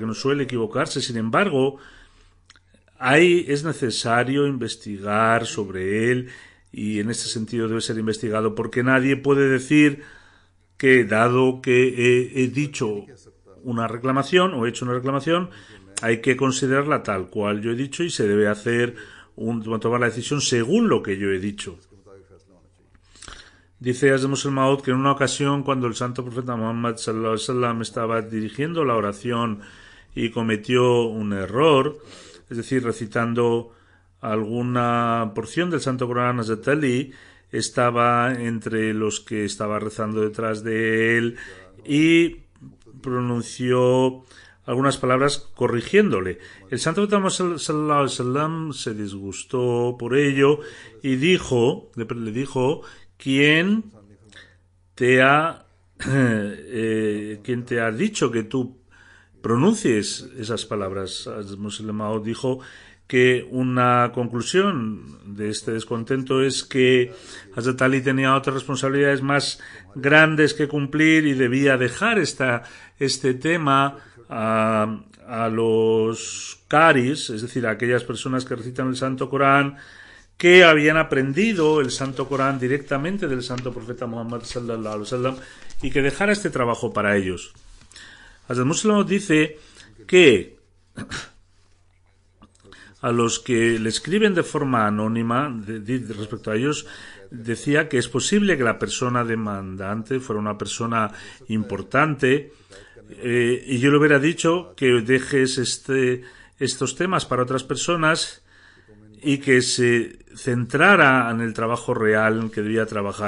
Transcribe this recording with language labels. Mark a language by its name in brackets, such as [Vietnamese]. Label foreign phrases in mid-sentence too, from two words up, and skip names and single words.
[Spanish] no suele equivocarse, sin embargo, es necesario investigar sobre él y en este sentido debe ser investigado porque nadie puede decir que dado que he dicho una reclamación o he hecho una reclamación, hay que considerarla tal cual yo he dicho y se debe hacer tomar la decisión según lo que yo he dicho. Dice Hazrat Musleh Maud que en una ocasión cuando el santo profeta Muhammad [Arabic] صلى الله عليه وسلم [Spanish] estaba dirigiendo la oración y cometió un error, es decir, recitando alguna porción del Santo Corán, Hazrat Ali estaba entre los que estaba rezando detrás de él y pronunció algunas palabras corrigiéndole. El santo profeta Muhammad [Arabic] صلى الله عليه وسلم [Spanish] se disgustó por ello y le dijo ¿Quién te ha dicho que tú pronuncies esas palabras? Musleh Maud dijo que una conclusión de este descontento es que Hazrat Ali tenía otras responsabilidades más grandes que cumplir y debía dejar este tema a los qaris, es decir, a aquellas personas que recitan el Santo Corán, que habían aprendido el Santo Corán directamente del Santo Profeta Muhammad [Arabic] صلى الله عليه وسلم [Spanish] y que dejara este trabajo para ellos. Hazrat Musleh Maud dice que a los que le escriben de forma anónima respecto a ellos, decía que es posible que la persona demandante fuera una persona importante y yo le hubiera dicho que dejes estos temas para otras personas y que se centrara en el trabajo real en que debía trabajar.